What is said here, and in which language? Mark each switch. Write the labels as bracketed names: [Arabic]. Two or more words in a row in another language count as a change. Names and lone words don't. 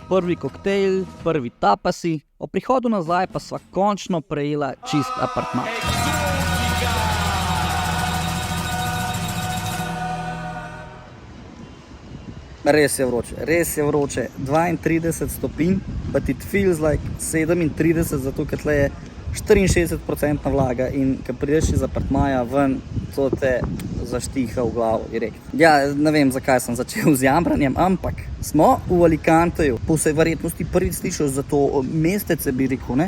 [Slovenian] Prvi koktejl, prvi tapasi, o prihodu nazaj pa sva končno prejela čist apartma. Res je vroče, 32 stopinj, [English] but it feels like 37, [Slovenian] zato ker tle je 64% vlaga in ko prideš iz apartmaja ven, to te zaštiha v glavo direkt. Ja, ne vem, zakaj sem začel z jamranjem, ampak smo v Alicanteju. Po vsej verjetnosti prvič slišal za to mestece, bi rekel, ne?